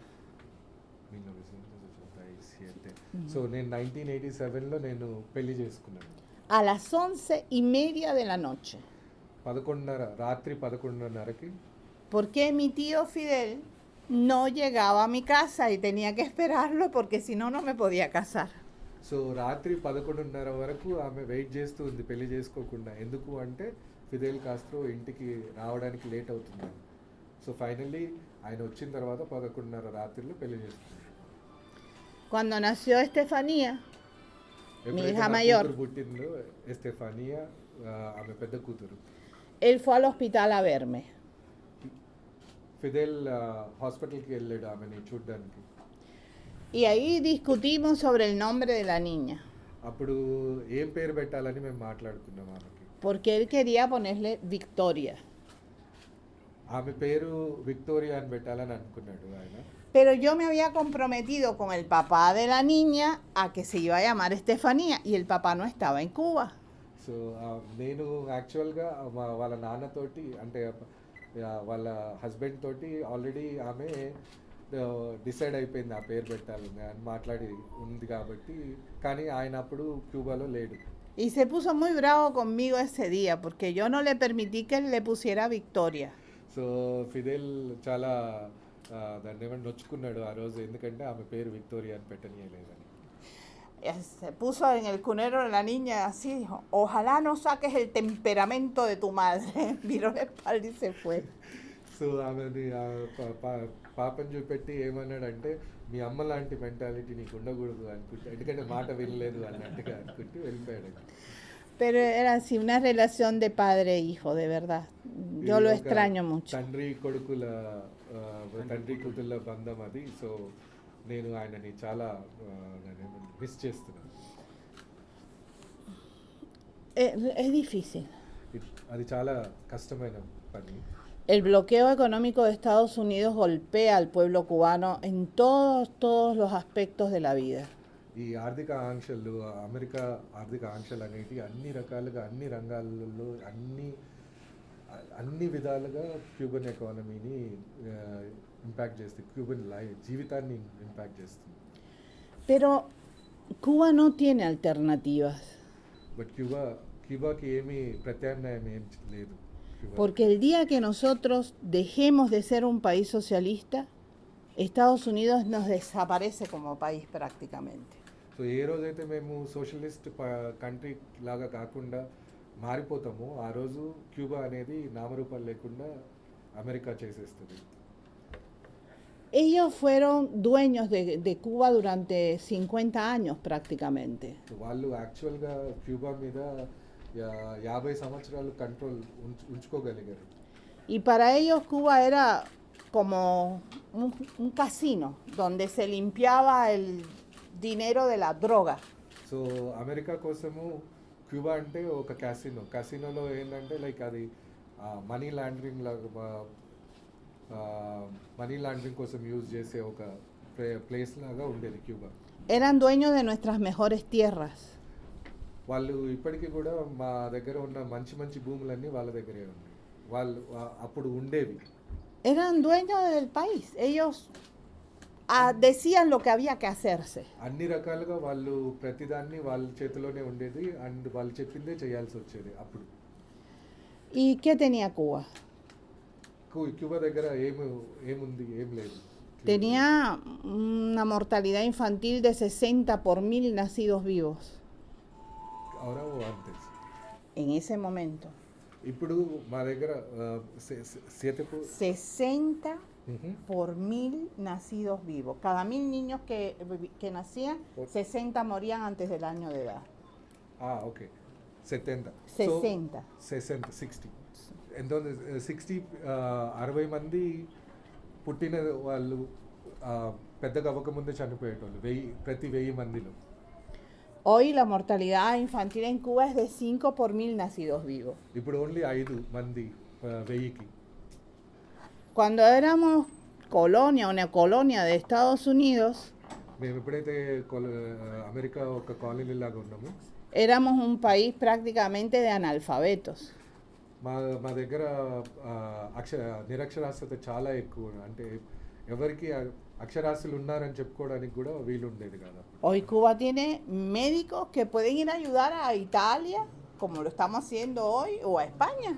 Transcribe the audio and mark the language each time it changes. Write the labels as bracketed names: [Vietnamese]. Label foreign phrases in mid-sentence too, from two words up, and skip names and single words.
[Telugu] 1987. సో నేను 1987లో నేను పెళ్లి చేసుకున్నాను. [Spanish] A las 11:30 de la noche. [Telugu] 11:30 రాత్రి 11:30కి. [Spanish] Porque mi tío Fidel no llegaba a mi casa y tenía que esperarlo porque si no, no me podía casar. [Telugu] సో రాత్రి 11:30 వరకు ఆమె వెయిట్ చేస్తూ ఉంది పెళ్లి చేసుకోకుండా. ఎందుకు అంటే ఫిదెల్ కాస్ట్రో ఇంటికి రావడానికి లేట్ అవుతుందని. [English] so finally [Telugu] ఆయన వచ్చిన తర్వాత 11:30 రాత్రిలో పెళ్లి చేసుకున్నాడు. [Spanish] Cuando nació Estefanía, mi [Telugu] ఎప్పుడైతే [Spanish] hija [Telugu] నా [Spanish] mayor, [Telugu] కూతురు పుట్టిందో ఎస్టెఫానియా ఆమె పెద్ద కూతురు. [Spanish] él fue al hospital a verme. [Telugu] ఫిదెల్ హాస్పిటల్కి వెళ్ళాడు ఆమెని చూడ్డానికి. [Spanish] Y ahí discutimos sobre el nombre de la niña. [Telugu] అప్పుడు ఏం పేరు పెట్టాలని మేము మాట్లాడుకున్నాం ఆమెకి. [Spanish] Porque él quería ponerle Victoria. [Telugu] ఆమె పేరు విక్టోరియా అని పెట్టాలని అనుకున్నాడు ఆయన. [Spanish] Pero yo me había comprometido con el papá de la niña a que se iba a llamar Estefanía y el papá no estaba en Cuba. [Telugu] సో నేను యాక్చువల్గా వాళ్ళ నాన్నతోటి అంటే వాళ్ళ హస్బెండ్ తోటి ఆల్రెడీ ఆమె డిసైడ్ అయిపోయింది ఆ పేరు పెట్టాలని అని మాట్లాడి ఉంది కాబట్టి. కానీ ఆయన అప్పుడు క్యూబాలో లేడు. [Spanish] Y se puso muy bravo conmigo ese día porque yo no le permití que él le pusiera Victoria. [Telugu] సో ఫిదెల్ చాలా దాన్ని ఏమన్నా నొచ్చుకున్నాడు ఆ రోజు, ఎందుకంటే ఆమె పేరు విక్టోరియా అని పెట్టనీయలేదని. [Spanish] Se puso en el cunero de la niña así, dijo, ojalá no saques el temperamento de tu madre. Miró la espalda y se fue. [Telugu] సో ఆమెని పాపని చూపెట్టి ఏమన్నాడంటే మీ అమ్మ లాంటి మెంటాలిటీ నీకు ఉండకూడదు అనుకుంటే, ఎందుకంటే మాట వినలేదు అన్నట్టుగా అనుకుంటూ వెళ్ళిపోయాడు. [Spanish] Pero era así, una relación de padre e hijo, de verdad. Yo lo extraño mucho. [Telugu] తండ్రి కూతుళ్ళ బంధం అది. సో నేను ఆయనని చాలా మిస్ చేస్తున్నాను. [Spanish] Es difícil. [Telugu] అది చాలా కష్టమైన పని. [Spanish] El bloqueo económico de Estados Unidos golpea al pueblo cubano en todos los aspectos de la vida. [Telugu] ఈ ఆర్థిక ఆంక్షలు, అమెరికా ఆర్థిక ఆంక్షలు అనేవి అన్ని రకాలుగా అన్ని రంగాలలో అన్ని విధాలుగా [English] Cuban economy impact [Telugu] చేస్తుంది, క్యూబన్ జీవితాన్ని ఇంపాక్ట్ చేస్తుంది. [Spanish] Pero Cuba no tiene alternativas. [Telugu] బట్ క్యూబాకి ఏమీ ప్రత్యామ్నాయం ఏం లేదు. [Spanish] Porque el día que nosotros dejemos de ser un país socialista, Estados Unidos nos desaparece como país prácticamente. [Telugu] సో ఏ రోజైతే మేము [English] socialist country [Telugu] లాగా కాకుండా మారిపోతామో ఆ రోజు క్యూబా అనేది నామరూపాలు లేకుండా అమెరికా చేసేస్తుంది. [Spanish] Ellos fueron dueños de Cuba durante 50 años prácticamente. [Telugu] సో వాళ్ళు యాక్చువల్గా క్యూబా మీద 50 సంవత్సరాలు కంట్రోల్ ఉంచుకోగలిగారు. [Spanish] Y para ellos Cuba era como un casino donde se limpiaba el dinero de la droga. [Telugu] సో అమెరికా కోసము క్యూబా అంటే ఒక క్యాసినోలో ఏంటంటే లైక్ అది [English] money laundering [Telugu] లాగా [English] money laundering [Telugu] కోసం యూజ్ చేసే ఒక ప్లేస్ లాగా ఉండేది క్యూబా. [Spanish] Eran dueños de nuestras mejores tierras. [Telugu] వాళ్ళు ఇప్పటికీ కూడా మా దగ్గర ఉన్న మంచి మంచి భూములన్నీ వాళ్ళ దగ్గరే ఉన్నాయి. వాళ్ళు అప్పుడు ఉండేవి. [Spanish] Eran dueños del país. Ellos decían lo que había que hacerse. [Telugu] అన్ని రకాలుగా వాళ్ళు ప్రతిదాన్ని వాళ్ళ చేతిలోనే ఉండేది అండ్ వాళ్ళు చెప్పిందే చేయాల్సి వచ్చేది అప్పుడు. [Spanish] ¿Y qué tenía Cuba? [Telugu] క్యూబా దగ్గర ఏముంది, ఏం లేదు. [Spanish] Tenía una mortalidad infantil de 60 por 1000 nacidos vivos [Telugu] అవునా అంతే. [Spanish] en ese momento. [Telugu] ఇప్పుడు మా దగ్గర సీతకు [Spanish] 60 por 1000 nacidos vivos. Cada 1000 niños que nacían, 60 morían antes del año de edad. [Telugu] ఓకే 70. 60. Entonces 60 మంది పుట్టిన వాళ్ళు పెద్దగా అవ్వకముందే చనిపోయేటోళ్ళు ప్రతి 1000 మందిలో. [Spanish] Hoy la mortalidad infantil en Cuba es de 5 por 1000 nacidos vivos. [Telugu] ఇప్పుడు ఓన్లీ 5 మంది 1000కి. [Spanish] Cuando éramos colonia, una colonia de Estados Unidos, [Telugu] మేము ఎప్పుడైతే అమెరికా ఒక కాలనీ లాగా ఉన్నామో [Spanish] éramos un país prácticamente de analfabetos. [Telugu] మా దగ్గర నిరక్షరాస్యత చాలా ఎక్కువ. అంటే ఎవరికి అక్షరాస్యులు ఉన్నారని చెప్పుకోవడానికి కూడా వీలు ఉండేది కాదు. [Spanish] Hoy Cuba tiene médicos que pueden ir a ayudar a Italia, como lo estamos haciendo hoy, o a España.